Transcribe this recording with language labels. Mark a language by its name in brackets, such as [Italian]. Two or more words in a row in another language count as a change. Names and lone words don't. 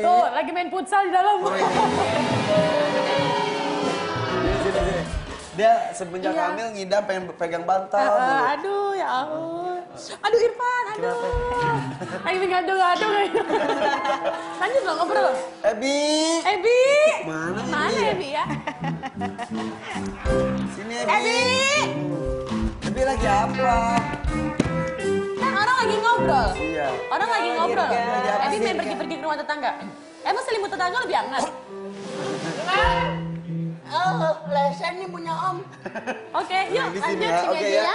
[Indonesian] Tuh, lagi main futsal di dalam. Sini. Dia semenjak hamil ngidam pengen pegang bantal. Aduh, ya ampun. Aduh Irfan, aduh. Lagi ngadu-ngadu. Lanjut dong ngobrol. Ebi. Ebi. Mana Mana Ebi ya? Sini Ebi. Ebi. Ebi lagi apa? Kan orang lagi ngobrol. Iya. Orang lagi ngobrol. Lagi apa Ebi sih? main pergi-pergi ke rumah tetangga. Emang selimut tetangga lebih hangat? Oh, lesen nih punya Om. Oke, yuk di sini lanjut ya, sini oke aja ya. ya.